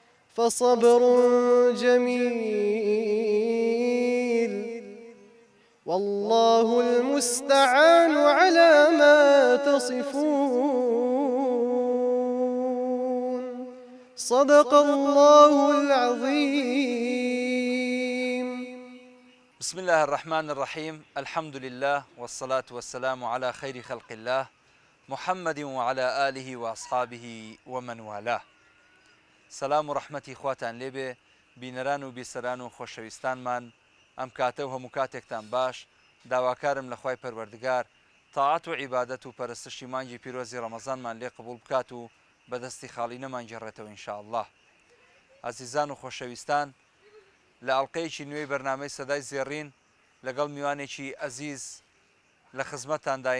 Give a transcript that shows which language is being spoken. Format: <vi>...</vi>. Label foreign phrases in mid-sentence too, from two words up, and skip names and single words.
<ar>فصبر جميل والله المستعان على ما تصفون صدق الله العظيم. بسم الله الرحمن الرحيم. الحمد لله والصلاة والسلام على خير خلق الله محمد وعلى آله وأصحابه ومن والاه.</ar> <ckb>سلام و ڕەحمەتی خواتان لێبێ بینەران و بیسەران و خۆشەویستانمان ئەم کاتە و هەموو کاتێکتان باش. داواکارم لە خوای پەروەردگار تاعات و عیبادەت و پەرستشی مانگی پیرۆزی ڕەمەزانمان لێ قبوڵ بکات و بەدەستی خاڵی نەمانگێڕێتەوە ئینشاءالله. عەزیزان و خۆشەویستان، لە ئەڵقەیەکی نوێی بەرنامەی سەدای زێڕین لەگەڵ میوانێکی ئەزیز لە خزمەتانداین.</ckb>